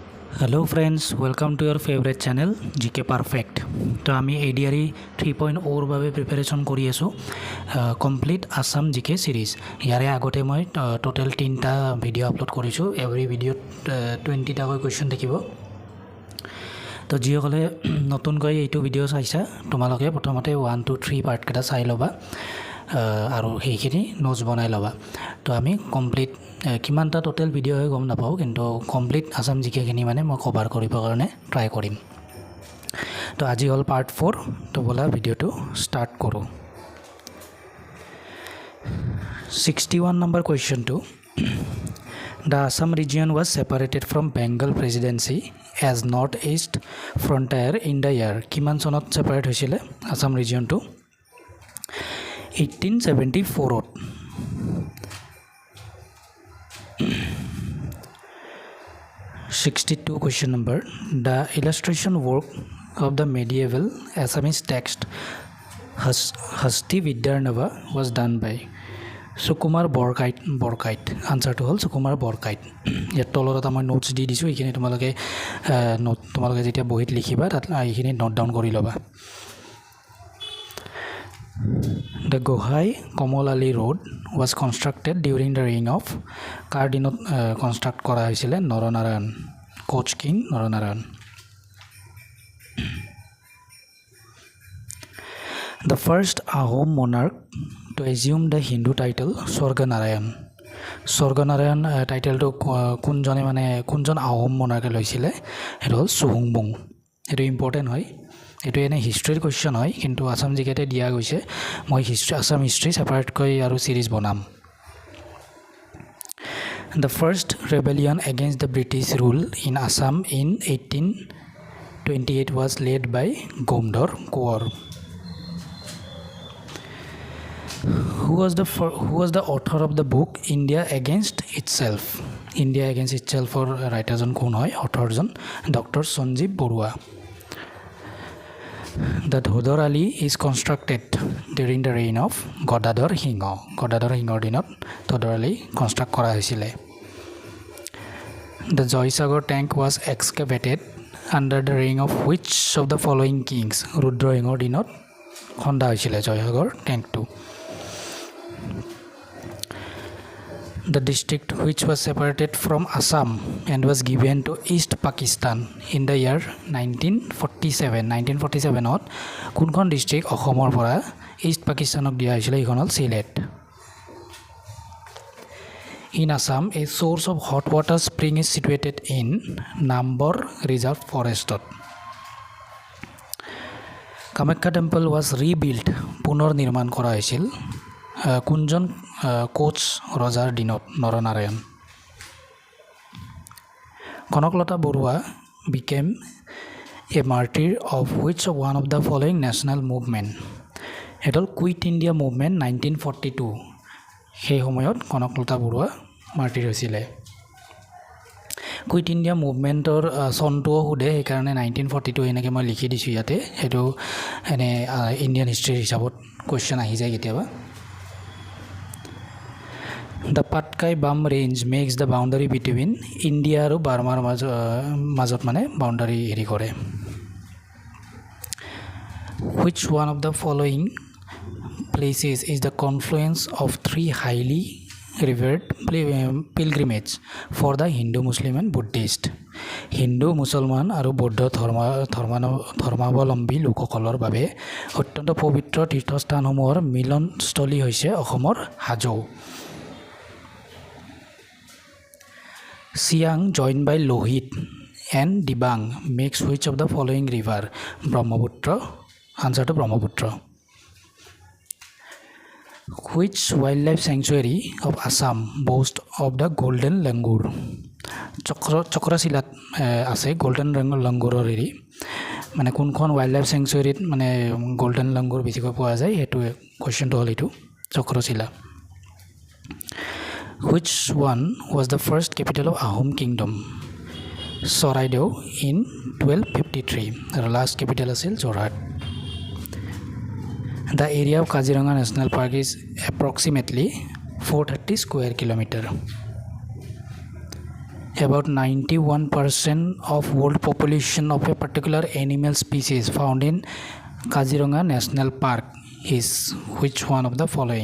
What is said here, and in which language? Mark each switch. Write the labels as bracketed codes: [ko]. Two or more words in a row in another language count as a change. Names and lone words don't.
[en] Hello friends, welcome to your favorite channel GK Perfect. [as] তো আমি ADRE 3.0 বাবে প্ৰিপাৰেচন কৰি আছো [en] complete Assam GK series. [as] ইয়াৰে আগতে মই টোটাল 3টা ভিডিও আপলোড কৰিছো। এভৰি ভিডিওত 20টা কোৱেশ্চন থাকিব। তো যিসকলে নতুনকৈ এইটো ভিডিও চাইছা তোমালোকে প্ৰথমতে 1 2 3 পাৰ্ট কেটা চাই লবা আৰু সেইখিনি নোটছ বনাই লবা। তো আমি কমপ্লিট কিমানটা টোটাল ভিডিও হয় গম নাপাওঁ, কিন্তু কমপ্লিট আসাম জিকেখিনি মানে মই কভাৰ কৰিবৰ কাৰণে ট্ৰাই কৰিম। তো আজি হ'ল পাৰ্ট 4। তো বলা ভিডিওটো ষ্টাৰ্ট কৰোঁ। 61 নম্বৰ কুৱেশ্যনটো, [en] The Assam region was separated from Bengal presidency as northeast frontier in the year [as] কিমান চনত সেপাৰেট হৈছিলে আসাম ৰিজিয়নটো? [en] 1874 62 question number, the illustration work of the medieval Assamese text Hasti Vidyarnava was done by Sukumar Borkait. Answer to all Sukumar Borkait. [as] ইয়াত তলত মই নোটছ দি দিছোঁ, এইখিনি তোমালোকে যেতিয়া বহিত লিখিবা তাত এইখিনি [en] note down [as] কৰি ল'বা। [en] The Gohai Komal Ali Road was constructed during the reign of [as] কাৰ দিনত কনষ্ট্ৰাক্ট কৰা হৈছিলে? নৰনাৰায়ণ, কোচ কিং নৰনাৰায়ণ। [en] The first Ahom monarch to assume the Hindu title Swarganarayan. [as] Swarganarayan টাইটেলটো কোনজনে মানে কোনজন আহোম মনাৰ্কে লৈছিলে? সেইটো হ'ল চুহুংমুং। এইটো ইম্পৰ্টেণ্ট হয়, এইটো এনে হিষ্ট্ৰীৰ কুৱেশ্যন হয়, কিন্তু আসাম জিকেতে দিয়া গৈছে। মই আসাম হিষ্ট্ৰী ছেপাৰেটকৈ আৰু চিৰিজ বনাম। [en] The first rebellion against the British rule in Assam in 1828 was led by Gomdor Kaur. Who was the author of the book India Against Itself? [as] India Against Itself [en] for writerজন [as] কোন হয়? অথৰজন ডক্টৰ সঞ্জীৱ বৰুৱা। [en] The Dhodar Ali is constructed during the reign of Godadhar Singh. [as] Godadhar Singhৰ দিনত Dhodar Ali construct কৰা হৈছিলে। [en] The Joysagar tank was excavated under the reign of which of the following kings? [as] Rudra Singhৰ দিনত খন্দা হৈছিলে জয়সাগৰ টেংকটো। [en] The district which was separated from Assam and was given to East Pakistan in the year 1947 [as] 1947ত কোনখন ডিষ্ট্ৰিক্ট অসমৰ পৰা ইষ্ট পাকিস্তানক দিয়া হৈছিলে? এইখন হ'ল চিলেট। [en] In Assam, a source of hot water spring is situated in Nambor Reserve Forest. Kamakya temple was rebuilt, [as] পুনৰ নিৰ্মাণ কৰা হৈছিল কোনজন কোচ ৰজাৰ দিনত? নৰনাৰায়ণ। [en] কনকলতা বৰুৱা became a martyr of which one of the following national movement? [as] এটা হ'ল কুইট ইণ্ডিয়া মুভমেণ্ট 1942। সেই সময়ত কনকলতা বৰুৱা মাৰ্টিৰ হৈছিলে। কুইট ইণ্ডিয়া মুভমেণ্টৰ চনটোও সোধে, সেইকাৰণে 1942 এনেকৈ মই লিখি দিছোঁ ইয়াতে। সেইটো এনে ইণ্ডিয়ান হিষ্ট্ৰীৰ হিচাপত কুৱেশ্যন আহি যায় কেতিয়াবা। [en] The Patkai Bum Range makes the boundary between India [as] আৰু বাৰ্মাৰ মাজত মানে বাউণ্ডাৰী হেৰি কৰে। [en] Which one of the following places is the confluence of three highly revered pilgrimage for the Hindu, Muslim and Buddhist? [as] হিন্দু, মুছলমান আৰু বৌদ্ধ ধৰ্মাৱলম্বী লোকসকলৰ বাবে অত্যন্ত পবিত্ৰ তীৰ্থস্থানসমূহৰ মিলনস্থলী হৈছে অসমৰ হাজো। [en] Siang joined by Lohit and Dibang makes which of the following river? Brahmaputra. Answer to Brahmaputra. Which wildlife sanctuary of Assam boasts of the golden langur? [as] চক্ৰশিলাত আছে [en] golden langurৰ [as] হেৰি, মানে কোনখন [en] wild life sanctuaryত [as] মানে [en] golden langur [as] বেছিকৈ পোৱা যায়? সেইটো কুৱেশ্যনটো হ'ল এইটো চক্ৰশিলা। [en] Which one was the first capital of Ahom Kingdom? [as] Charaideo in 1253 আৰু [en] last capital [as] আছিল যোৰহাট। [en] The area of Kaziranga National Park is approximately 430 square kilometer. about 91% of world population of a particular animal species found in Kaziranga National Park is which one of the following?